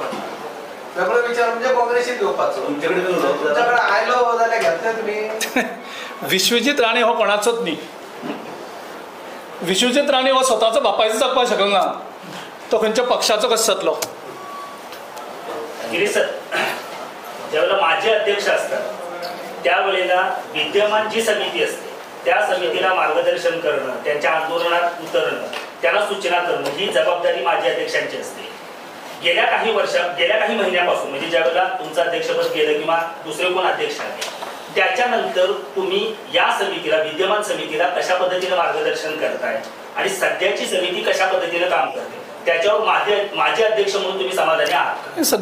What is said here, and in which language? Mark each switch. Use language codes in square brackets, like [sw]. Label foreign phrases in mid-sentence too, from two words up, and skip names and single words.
[kok] वेगळो विचार म्हणजे काँग्रेसीन घेवपाचो. तुमच्याकडे आयलो जाल्यार घेतले तुमी. विश्वजीत राणे हो कोणाचोच न्ही. विश्वजीत राणे हो स्वताचो बापायचो जावपाक शकना. तो खंयच्या पक्षाचो कसो जातलो. [mr] गिरीश सर, ज्यावेळेला माजी अध्यक्ष असतात त्यावेळेला विद्यमान जी समिती असते त्या समितीला मार्गदर्शन करणं, त्यांच्या आंदोलनात उतरणं, त्यांना सूचना करणं ही जबाबदारी माजी अध्यक्षांची असते. गेल्या काही महिन्यापासून म्हणजे ज्यावेळेला तुमचं अध्यक्षपद गेलं किंवा दुसरे कोण अध्यक्ष आले त्याच्यानंतर तुम्ही या समितीला, विद्यमान समितीला कशा पद्धतीने मार्गदर्शन करताय आणि सध्याची समिती कशा पद्धतीने काम करते त्याच्यावर माजी अध्यक्ष म्हणून तुम्ही समाधानी आहात?